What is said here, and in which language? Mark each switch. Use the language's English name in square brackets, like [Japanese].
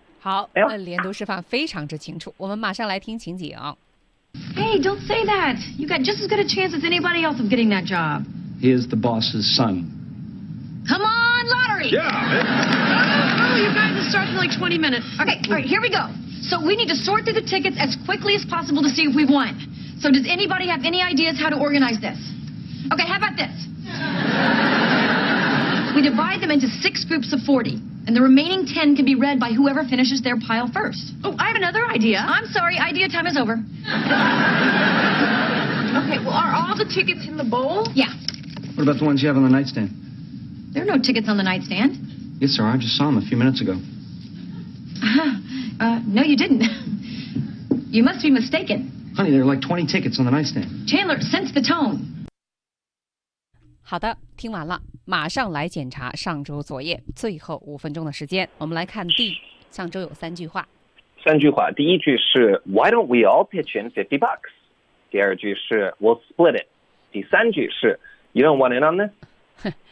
[Chinese] 好，连读示范非常之清楚。我们马上来听情景啊。 [English] Hey, don't say that. You got just as good a chance as anybody else of getting that job. He is the boss's son. Come on, lottery! Yeah! Oh, you guys, it starts in like 20 minutes. Okay, all right, here we go. So we need to sort through the tickets as quickly as possible to see if we've won. So does anybody have any ideas how to organize this? Okay, how about this? We divide them into 6 groups of 40. And the remaining 10 can be read by whoever finishes their pile first. Oh, I have another idea. I'm sorry, idea time is over. Okay, well, are all the tickets in the bowl? Yeah. What about the ones you have on the nightstand? There are no tickets on the nightstand. Yes, sir, I just saw them a few minutes ago. No, you didn't. You must be mistaken. Honey, there are like 20 tickets on the nightstand. Chandler, sense the tone. [Chinese] 好的，听完了。马上来检查上周作业，最后5分钟的时间，我们来看第上周有三句话。第一句是 [English] Why don't we all pitch in $50？ [Chinese] 第二句是 [English] We'll split it。 [Chinese] 第三句是 [English] You don't want in on this？